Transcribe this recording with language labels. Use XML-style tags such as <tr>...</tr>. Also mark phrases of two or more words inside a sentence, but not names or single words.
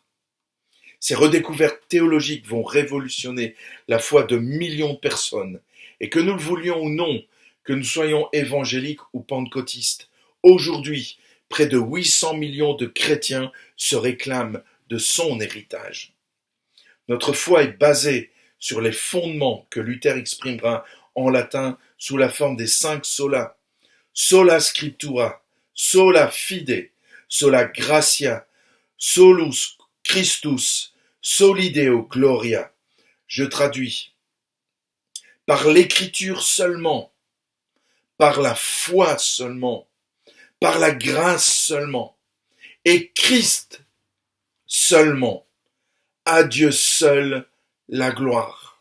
<fr>Ces redécouvertes théologiques vont révolutionner la foi de millions de personnes, et que nous le voulions ou non, que nous soyons évangéliques ou pentecôtistes, aujourd'hui, près de 800 millions de chrétiens se réclament de son héritage. Notre foi est basée sur les fondements que Luther exprimera en latin sous la forme des 5 sola.</fr> <la>Sola scriptura, sola fide, sola gratia, solus Christus, soli Deo gloria.</la> <fr>Je traduis. Par l'écriture seulement, par la foi seulement, par la grâce seulement, et Christ seulement, à Dieu seul la gloire.</fr>